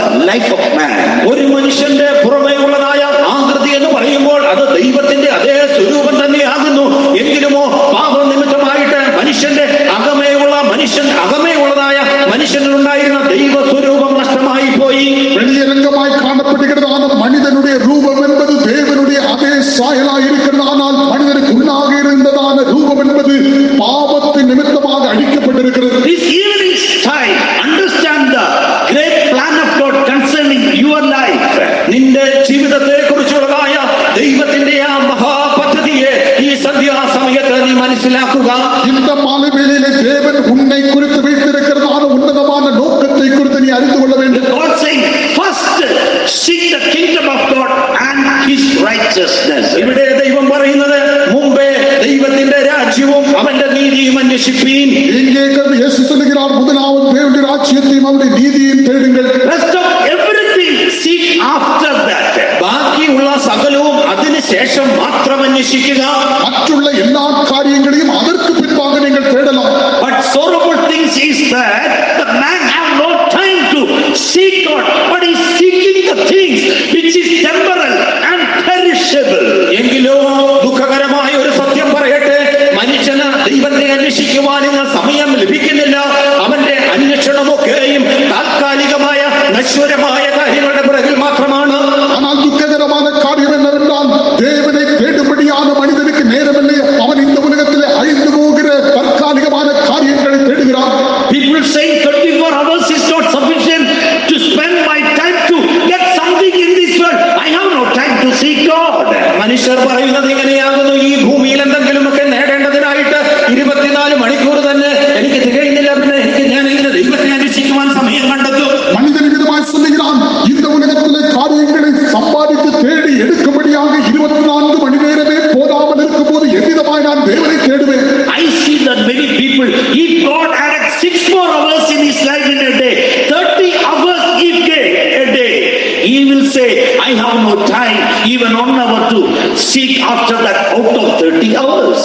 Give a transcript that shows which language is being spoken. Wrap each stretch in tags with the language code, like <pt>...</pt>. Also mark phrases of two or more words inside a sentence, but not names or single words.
<en>life of man.</en> <ml>ഒരു മനുഷ്യന്റെ പുറമേ ഉള്ളതായ ആകൃതി എന്ന് പറയുമ്പോൾ അത് ദൈവത്തിന്റെ അതേ സ്വരൂപം തന്നെയാകുന്നു. എങ്കിലുമോ പാപം നിമിത്തമായിട്ട് മനുഷ്യന്റെ അകമേ ഉള്ളതായ മനുഷ്യനിലുണ്ടായിരുന്ന ദൈവ സ്വരൂപം നഷ്ടമായി പോയി.</ml> <ta>வெளியரங்கமாய் காணப்படுகிறதான மனிதனுடைய ரூபம் என்பது தேவனுடைய அதே சாயலாய் இருக்கிறது. ஆனால் மனிதனுக்கு உள்ளாக இருந்ததான ரூபம் என்பது பாவத்தின் நிமித்தமாக அழிக்கப்பட்டிருக்கிறது.</ta> <en>This evening time, understand the great plan of God concerning your life.</en> <ml>നിന്റെ ജീവിതത്തെ കുറിച്ചുള്ളതായ ദൈവത്തിന്റെ ആ മഹാപദ്ധതിയെ ഈ സന്ധ്യാസമയത്ത് നീ മനസ്സിലാക്കുക.</ml> <ta>இந்த மாலை வேளையிலே தேவன் உன்னை குறித்து வைத்திருக்கிறதான உன்னதமான நோக்கத்தை குறித்து நீ அறிந்து கொள்ள வேண்டும்.</ta> <en>God saying, first seek the kingdom of God and his righteousness.</en> <ml>ഇവിടെ ദൈവം പറയുന്നത് മുമ്പേ ദൈവത്തിന്റെ രാജ്യവും അവന്റെ നീതിയും അന്വേഷിപ്പീൻ.</ml> <ta>இங்கே இயேசு சொல்லுகிறார், முதலாவது தேவனுடைய ராஜ்யத்தையும் அவருடைய நீதியையும் தேடுங்கள்.</ta> <en>Rest of everything seek after that.</en> <ml>ബാക്കിയുള്ള സകലവും അതിനുശേഷം മാത്രം അന്വേഷിക്കുക.</ml> <ta>மற்றுள்ள எல்லா காரியங்களையும் அதற்கு பின்பாக நீங்கள் தேடலாம்.</ta> <en>But sorrowful things is that the man have no time to seek God, but he is seeking the things which is temporal and perishable.</en> <ml>എങ്കിലോ ദുഃഖകരമായ ഒരു സത്യം പറയട്ടെ, മനുഷ്യന് ദൈവത്തെ അന്വേഷിക്കുവാനുള്ള സമയം ലഭിക്കുന്നില്ല. അവന്റെ അന്വേഷണമൊക്കെയും താൽക്കാലികമായ നശ്വരമായ കാര്യങ്ങളുടെ പിറകിൽ മാത്രമാണ്.</ml> <ta>ஆனால் துக்ககரமான காரியம் என்னவென்றால், தேவனை தேடும்படியான மனிதனுக்கு நேரமில்லை. அவன் இந்த உலகத்திலே அழிந்து போகிற தற்காலிகமான காரியங்களை தேடுகிறான்.</ta> <en>People saying 24 hours is not sufficient to spend my time to get something in this world. I have no time to seek God.</en> <ml>മനുഷ്യർ പറയുന്നത് ഇങ്ങനെയാകുന്നു, ഈ ഭൂമിയിൽ എന്തെങ്കിലുമൊക്കെ നേടേണ്ടതിനായിട്ട് 24 മണിക്കൂർ തന്നെ എനിക്ക് തികയുന്നില്ല. പിന്നെ ഞാൻ ഇങ്ങനെ ദൈവത്തെ അന്വേഷിക്കുവാൻ സമയം കണ്ടെത്തും.</ml> <ta>மனிதன் விதமாய் சொல்லுகிறான், இந்த உலகத்திலே காரியங்களை சம்பாதித்து தேடி எடுக்கும்படியாக 24 மணி நேரமே போதாமல் இருக்கும்போது எவ்விதமாய் நான் தேவனை தேடுவேன்.</ta> <en>I see that many people, if God added 6 more hours in his life in a day, 30 hours if a day, he will say, I have no time, even 1 hour to seek after that out of 30 hours.</en>